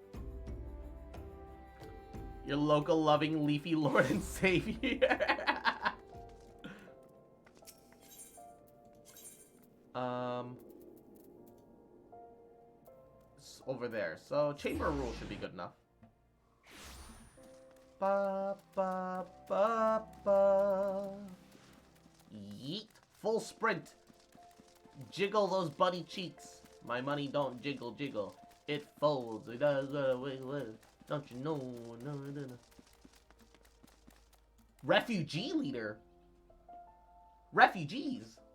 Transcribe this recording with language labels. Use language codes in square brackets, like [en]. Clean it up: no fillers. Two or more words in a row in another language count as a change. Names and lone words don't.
[en] Your local loving leafy lord and savior. It's over there. So chamber rule should be good enough. Ba ba ba ba. Yeet. Full sprint. Jiggle those buddy cheeks. My money don't jiggle jiggle. It folds. It does. Don't you know? No. Refugee leader. Refugees.